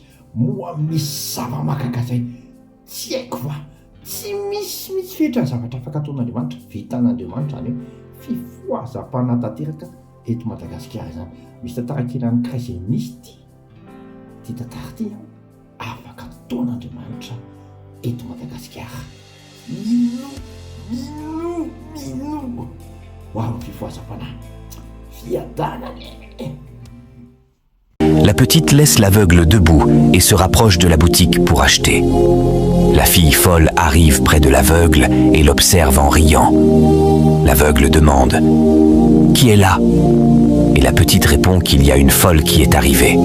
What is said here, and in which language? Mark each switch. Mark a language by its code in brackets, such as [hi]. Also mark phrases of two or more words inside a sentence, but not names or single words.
[mg] Moa misy zava-mahagaga zay tsy haiko fa tsy misy fetra ny zavatra afaka ataon'Andriamanitra, vitan'Andriamanitra zany hoe fifoazam-panatanteraka eto Madagasikara zany. Misy tantara kely an'ny Kraizenisty ty tantara ty afaka ataon'Andriamanitra eto Madagasikara. Mino wow, fifoazam-panahy fiadanane. [fr] La petite laisse l'aveugle debout et se rapproche de la boutique pour acheter. La fille folle arrive près de l'aveugle et l'observe en riant. L'aveugle demande « Qui est là ?» Et la petite répond qu'il y a une folle qui est arrivée.